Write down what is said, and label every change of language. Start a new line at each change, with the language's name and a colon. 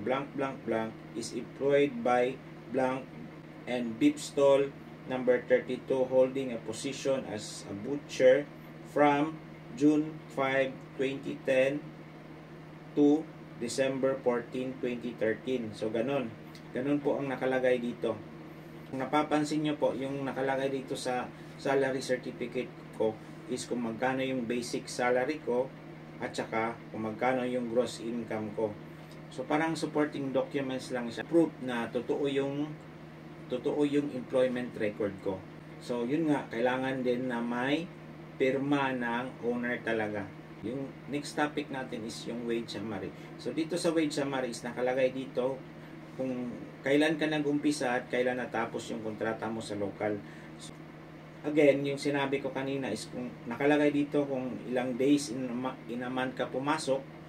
English: Blank Blank Blank is employed by Blank and beef stall number 32 holding a position as a butcher from June 5, 2010 to December 14, 2013.
Filipino: So, ganun. Ganun po ang nakalagay dito. Kung napapansin nyo po, yung nakalagay dito sa salary certificate ko is kung magkano yung basic salary ko at saka kung magkano yung gross income ko. So, parang supporting documents lang siya. Proof na totoo yung employment record ko. So, yun nga, kailangan din na may pirma ng owner talaga. Yung
English: next topic
Filipino: natin is yung wage summary. So, dito sa wage summary is nakalagay dito kung kailan ka nag-umpisa at kailan natapos yung kontrata mo sa local. So, again, yung sinabi ko kanina is kung nakalagay dito kung ilang
English: days in a month
Filipino: ka pumasok.